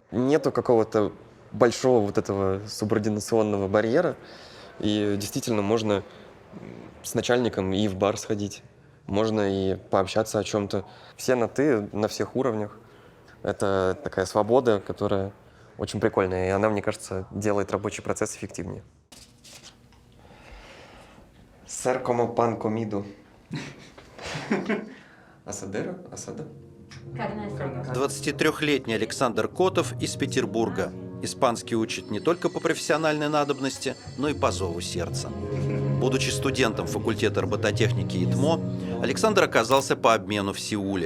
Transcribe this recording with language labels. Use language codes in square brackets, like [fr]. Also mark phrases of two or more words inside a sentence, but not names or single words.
[ru] Нету какого-то большого вот этого субординационного барьера, и действительно можно с начальником и в бар сходить, можно и пообщаться о чем-то. Все на «ты», на всех уровнях. Это такая свобода, которая очень прикольная, и она, мне кажется, делает рабочий процесс эффективнее. [es] Ser como pan comido. Asadera? Asada? [ru] 23-летний Александр Котов из Петербурга. Испанский учит не только по профессиональной надобности, но и по зову сердца. Будучи студентом факультета робототехники ИТМО, Александр оказался по обмену в Сеуле.